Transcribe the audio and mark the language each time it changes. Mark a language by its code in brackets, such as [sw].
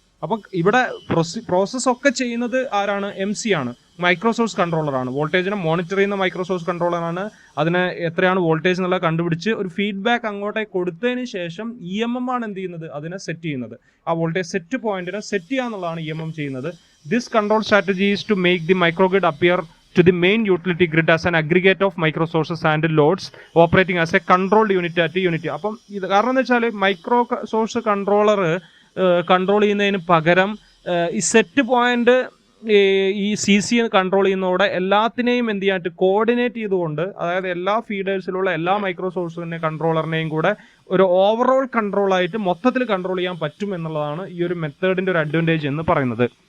[ml] അപ്പം ഇവിടെ പ്രോസസ് ഒക്കെ ചെയ്യുന്നത് ആരാണ്, MC ആണ്, മൈക്രോസോഴ്സ് കൺട്രോളറാണ്. വോൾട്ടേജിനെ മോണിറ്റർ ചെയ്യുന്ന മൈക്രോസോഴ്സ് കൺട്രോളറാണ്. അതിന് എത്രയാണ് വോൾട്ടേജ് എന്നുള്ളത് കണ്ടുപിടിച്ച് ഒരു ഫീഡ്ബാക്ക് അങ്ങോട്ടേക്ക് കൊടുത്തതിന് ശേഷം EMM ആണ് എന്ത് ചെയ്യുന്നത്, അതിനെ സെറ്റ് ചെയ്യുന്നത്. ആ വോൾട്ടേജ് സെറ്റ് പോയിന്റിനെ സെറ്റ് ചെയ്യുക എന്നുള്ളതാണ് EMM ചെയ്യുന്നത്. [en] This control strategy is to make the microgrid appear to the main utility grid as an aggregate of microsources and loads operating as a controlled unit at unity. [ml] അപ്പം ഇത് കാരണം എന്ന് വെച്ചാൽ micro source controller control ചെയ്യുന്നതിന് പകരം ഈ set point ഈ CC control ചെയ്യുന്നതോടെ എല്ലാത്തിനെയും എന്ത് ചെയ്യാനായിട്ട് കോർഡിനേറ്റ് ചെയ്തുകൊണ്ട്, അതായത് എല്ലാ ഫീഡേഴ്സിലുള്ള എല്ലാ മൈക്രോസോഴ്സിന്റെ കൺട്രോളറിനെയും കൂടെ ഒരു ഓവറോൾ കൺട്രോൾ ആയിട്ട് മൊത്തത്തിൽ കൺട്രോൾ ചെയ്യാൻ പറ്റും എന്നുള്ളതാണ് ഈ ഒരു മെത്തേഡിന്റെ ഒരു അഡ്വാൻറ്റേജ് എന്ന് പറയുന്നത്.